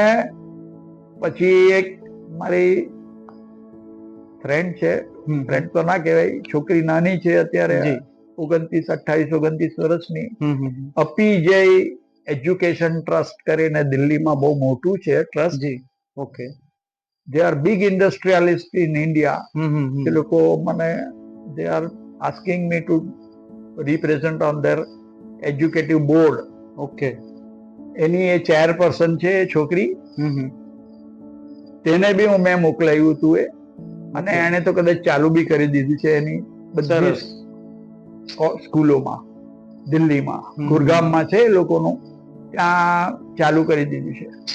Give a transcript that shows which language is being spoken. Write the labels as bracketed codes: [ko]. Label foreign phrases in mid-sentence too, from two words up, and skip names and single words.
[gu] પછી એક મારી ફ્રેન્ડ છે, ફ્રેન્ડ તો ના કહેવાય, છોકરી નાની છે અત્યારે, 29-28 વર્ષની, અપી જય એજ્યુકેશન ટ્રસ્ટ કરીને દિલ્હીમાં બહુ મોટું છે ટ્રસ્ટ. ઓકે. [en] they are big industrialists in India. [gu] એ લોકો મને [en] they are asking me to represent on their educative board. [gu] ઓકે. એની એ ચેરપર્સન છે છોકરી. તેને બી મેં મોકલાયું હતું એ, અને એને તો કદાચ ચાલુ બી કરી દીધી છે એની બધી સ્કૂલોમાં, દિલ્હીમાં, ગુરગામમાં છે એ લોકોનું, ત્યાં ચાલુ કરી દીધું છે.